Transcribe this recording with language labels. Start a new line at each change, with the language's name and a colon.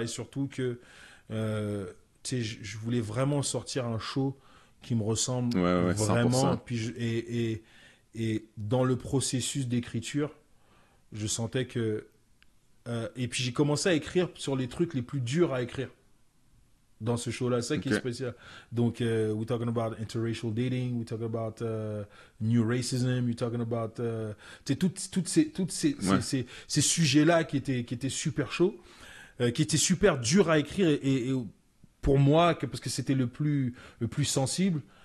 French: Et surtout que tu sais, je voulais vraiment sortir un show qui me ressemble vraiment. 100%. Puis et dans le processus d'écriture, je sentais que... et puis j'ai commencé à écrire sur les trucs les plus durs à écrire dans ce show-là. C'est ça qui est spécial.
English: Donc, we're talking about interracial dating, we're talking about new racism, we're talking about...
French: toutes ces sujets-là qui étaient super chauds, qui étaient super durs à écrire et pour moi, parce que c'était le plus sensible.